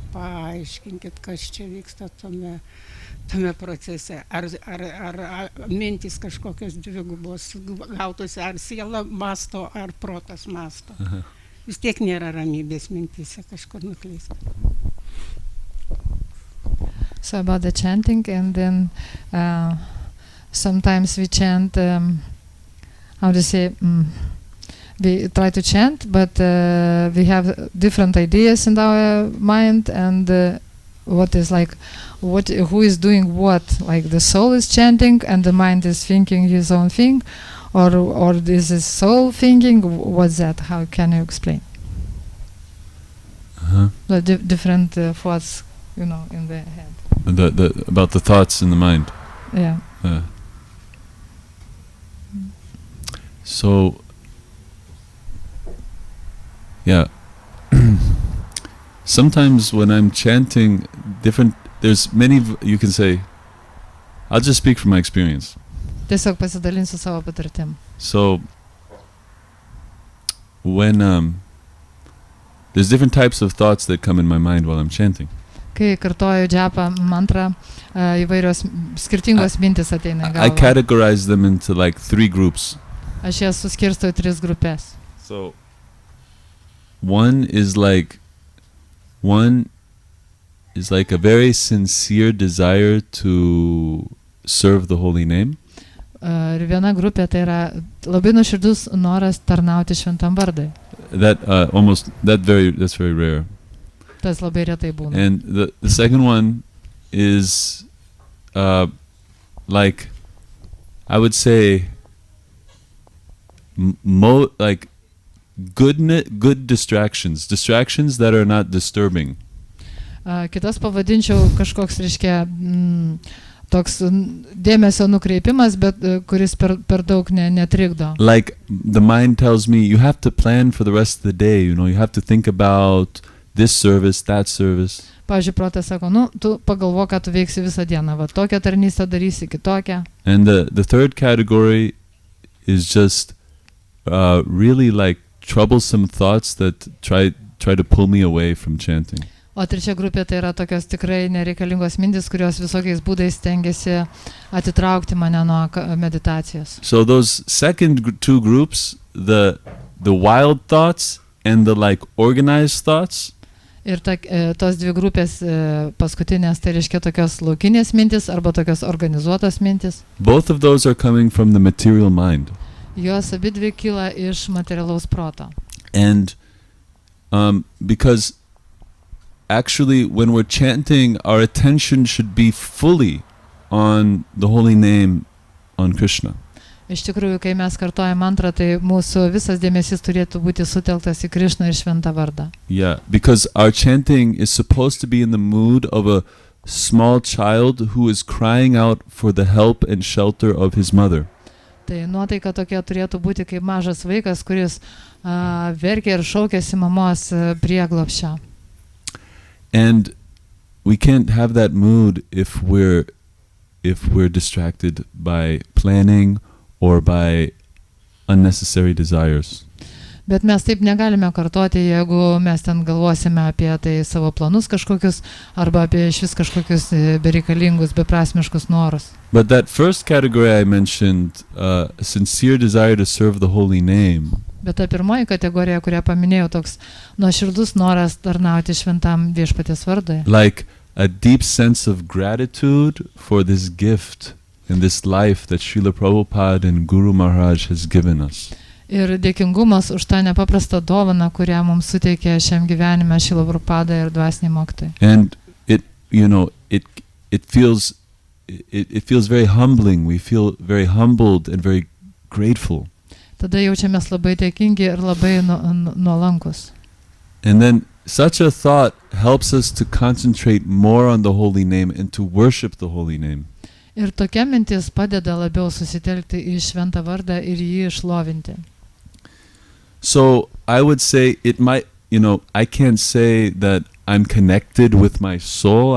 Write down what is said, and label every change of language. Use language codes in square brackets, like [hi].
[lt] Paaiškinkit, kas čia vyksta tame procese. Ar mintis kažkokios dvigubos gautųsi, ar siela masto, ar protas masto. Vis tiek nėra ramybės mintise, kažkur nuklysta. [en] So about the chanting, and then sometimes we chant, we try to chant, but we have different ideas in our mind, and who is doing what, like the soul is chanting and the mind is thinking his own thing, or is it soul thinking? What's that? How can you explain? The different thoughts, in the head. About the thoughts in the mind. Yeah. So, yeah. Sometimes when I'm chanting there's many, you can say, I'll just speak from my experience. [lt] Tiesiog pasidalinsiu savo patirtim. [en] So, when there's different types of thoughts that come in my mind while I'm chanting. [lt] Kai kartoju džapą mantrą, įvairios skirtingos mintis ateina į [en] I [lt] galvą. [en] categorize them into like 3 groups. [lt] Aš jas suskirstau į 3 grupės. [en] So, one is like a very sincere desire to serve the holy name. [lt] Ir viena grupė tai yra labai nuoširdus noras tarnauti šventam vardui. [en] That's very rare. [lt] Tas labai retai būna. [en] And the second one is like, I would say, like good distractions that are not disturbing. [lt] Kitas pavadinčiau kažkoks, reiškia, toks dėmesio nukreipimas, bet kuris per daug netrikdo. [en] Like the mind tells me, you have to plan for the rest of the day, you have to think about this service, that service. [lt] Pavyzdžiui, protas sako, tu pagalvok, ką tu veiksi visą dieną, va tokią tarnystę darysi, kitokią. [en] And the third category is just really like troublesome thoughts that try to pull me away from chanting. [lt] O trečia grupė tai yra tokios tikrai nereikalingos mintis, kurios visokiais būdais stengiasi atitraukti mane nuo meditacijos. [en] So those second 2 groups, the wild thoughts and the like organized thoughts. [lt] Ir tos 2 grupės paskutinės, tai reiškia tokios laukinės mintis arba tokios organizuotos mintis. [en] Both of those are coming from the material mind. [lt] Jos abidvi kyla iš materialaus proto. [en] And because actually when we're chanting, our attention should be fully on the holy name, on Krishna. [lt] Iš tikrųjų, kai mes kartojame mantrą, tai mūsų visas dėmesys turėtų būti sutelktas į Krišną ir šventą vardą. [en] Yeah, because our chanting is supposed to be in the mood of a small child who is crying out for the help and shelter of his mother. [lt] Tai nuotaika tokia turėtų būti kaip mažas vaikas, kuris verkia ir šaukiasi mamos prieglobsčio. [en] And we can't have that mood if we're distracted by planning or by unnecessary desires. [lt] Bet mes taip negalime kartoti, jeigu mes ten galvosime apie tai savo planus kažkokius arba apie išvis kažkokius bereikalingus, beprasmiškus norus. [en] But that first category I mentioned, a sincere desire to serve the holy name. [lt] Bet ta pirmoji kategorija, kurią paminėjau, toks nuoširdus noras tarnauti šventam viešpaties vardui. [en] Like a deep sense of gratitude for this gift and this life that Srila Prabhupada and Guru Maharaj has given us. [lt] Ir dėkingumas už tą nepaprastą dovaną, kurią mums suteikė šiam gyvenime Srila Prabhupada ir dvasiniai mokytojai. [en] And it feels very humbling. We feel very humbled and very grateful. [lt] Tada jaučiamės labai dėkingi ir labai nuolankus. [en] And then such a thought helps us to concentrate more on the holy name and to worship the holy name. [lt] Ir tokia mintis padeda labiau susitelkti į šventą vardą ir jį išlovinti. [en] So I would say it might, I can't say that I'm connected with my soul.